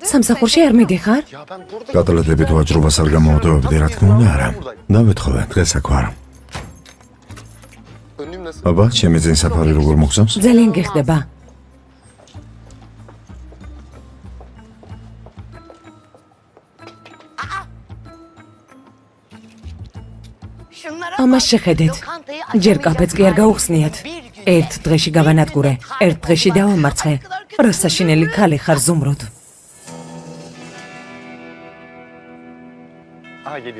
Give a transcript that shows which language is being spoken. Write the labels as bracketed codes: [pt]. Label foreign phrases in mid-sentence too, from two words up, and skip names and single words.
[ka] სამსახურში არ მიდიხარ? [tr] Ya ben burada... [ka] კატლეტებით ვაჭრობას არ გამოვდოვებდი, რა თქმა უნდა არა. დავეთხოვე, დღეს აქ ვარ. [tr] Önlüğüm nasıl? [ka] აბა, ჩემი ძენ საფარი როგორ მოგწონს? ძალიან გეხდება. [tr] Şunlara [ka] ამას შეხედეთ. ჯერ კაფეც კი არ გაუხსნიათ. ერთ დღეში გავანადგურე, ერთ დღეში დავამარცხე. რა საშინელი ქალი ხარ ზუმრუდ. [tr] Aha geliyor.